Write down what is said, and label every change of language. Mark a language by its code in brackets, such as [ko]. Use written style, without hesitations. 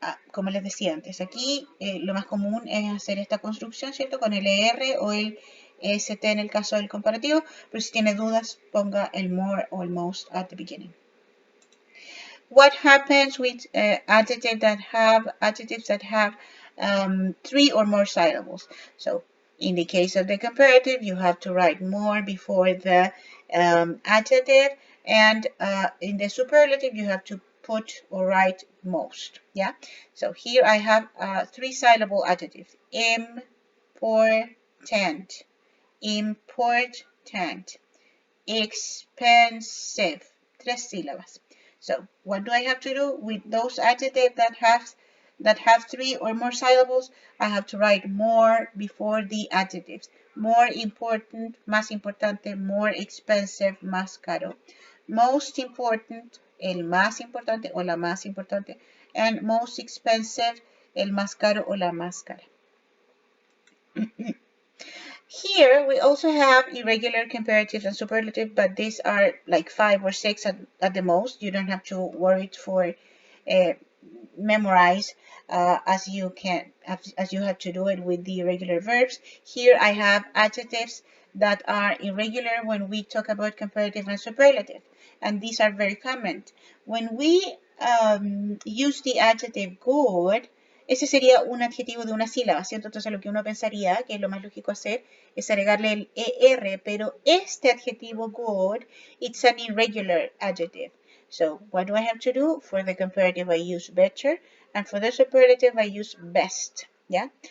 [es] Como les decía antes, aquí lo más común es hacer esta construcción, ¿cierto? Con el ER o el ST en el caso del comparativo, pero si tiene dudas, ponga el more o el most [en] at the beginning. What happens with adjectives that have 3 or more syllables? So in the case of the comparative, you have to write more before the adjective, and in the superlative, you have to put or write most. Yeah. So here I have 3-syllable adjectives: important, important, expensive. [es] 3 sílabas. [en] So what do I have to do with those adjectives that have 3 or more syllables? I have to write more before the adjectives. More important, [es] más importante, [en] more expensive, [es] más caro. [en] Most important, [es] el más importante o la más importante. [en] And most expensive, [es] el más caro o la más cara. [en] Here we also have irregular comparatives and superlative, but these are like 5 or 6 at the most. You don't have to worry for memorize as you have to do it with the irregular verbs. Here I have adjectives that are irregular when we talk about comparative and superlative, and these are very common. When we use the adjective good, [es] ese sería un adjetivo de una sílaba, ¿cierto? Entonces lo que uno pensaría que es lo más lógico hacer es agregarle el ER, pero este adjetivo good, [en] it's an irregular adjective. So what do I have to do? For the comparative I use better, and for the superlative I use best, ¿ya?